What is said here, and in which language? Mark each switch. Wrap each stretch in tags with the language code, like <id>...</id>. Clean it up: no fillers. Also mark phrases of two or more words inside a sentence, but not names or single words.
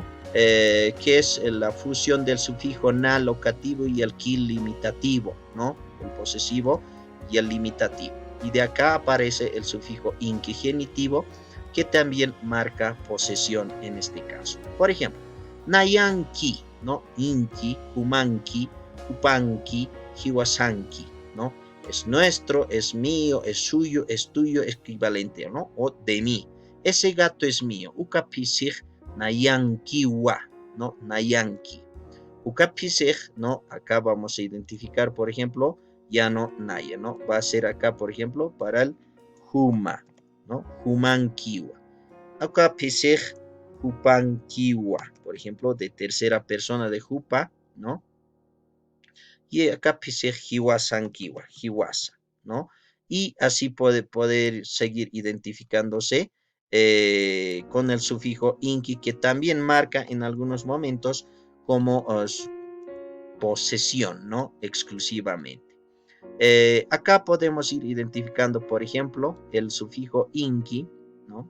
<es>Que es la fusión del sufijo na locativo y el ki limitativo, ¿no? El posesivo y el limitativo. Y de acá aparece el sufijo inki genitivo, que también marca posesión en este caso. Por ejemplo, nayanki, ¿no? Inki,</es> <ay>humanki, upanki, hiwasanki,</ay> <es>¿no? Es nuestro, es mío, es suyo, es tuyo, es equivalente, ¿no? O de mí. Ese gato es mío.</es> <ay>Ukapisig nayankiwa,</ay> <es>¿no? Nayanki. Ukapisig, ¿no? Acá vamos a identificar, por ejemplo, ya no naya, ¿no? Va a ser acá, por ejemplo, para el huma, ¿no? Humankiwa. Acá</es> <ay>pisig hupankiwa,</ay> <es>por ejemplo, de tercera persona de hupa, ¿no? Y acá</es> <ay>pisig hiwasankiwa,</ay> <es>hiwasa, ¿no? Y así puede poder seguir identificándose con el sufijo inki, que también marca en algunos momentos como posesión, ¿no? Exclusivamente. Acá podemos ir identificando, por ejemplo, el sufijo inki, ¿no?</es>